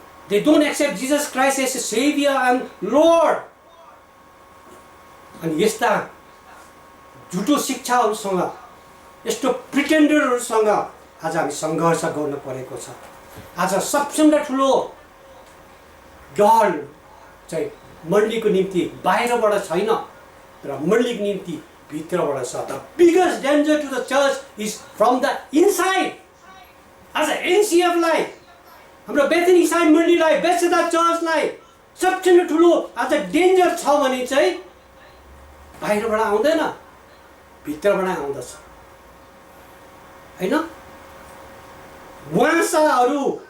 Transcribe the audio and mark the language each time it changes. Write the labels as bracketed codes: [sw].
[en] They don't accept Jesus Christ as a savior and Lord. [ne] अनि यस्ता झुटो शिक्षाहरूसँग, यस्तो प्रिटेन्डरहरूसँग आज हामी सङ्घर्ष गर्न परेको छ। आज सबभन्दा ठुलो डर चाहिँ मण्डलीको निम्ति बाहिरबाट छैन, तर मण्डलीको निम्ति भित्रबाट छ। [en] The biggest danger to the church is from the inside. [ne] आज एनसिएफलाई, हाम्रो बेथेनी इसाई मण्डलीलाई, बेथेस्दा चर्चलाई सबभन्दा ठुलो आज डेन्जर छ भने चाहिँ बाहिरबाट आउँदैन, भित्रबाट आउँदछ हैन। वासाहरू